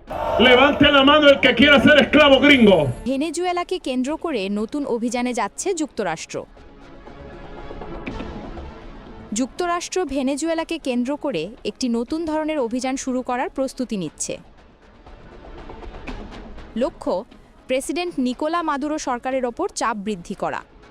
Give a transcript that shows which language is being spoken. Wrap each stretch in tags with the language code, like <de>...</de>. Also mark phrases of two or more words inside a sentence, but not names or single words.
<es>Levante la mano el que quiera ser esclavo gringo.</es> <bn>ভেনেজুয়েলাকে কেন্দ্র করে নতুন অভিযানে যাচ্ছে যুক্তরাষ্ট্র। যুক্তরাষ্ট্র ভেনেজুয়েলাকে কেন্দ্র করে একটি নতুন ধরনের অভিযান শুরু করার প্রস্তুতি নিচ্ছে। লক্ষ্য প্রেসিডেন্ট নিকোলা মাদুরো সরকারের ওপর চাপ বৃদ্ধি করা।</bn>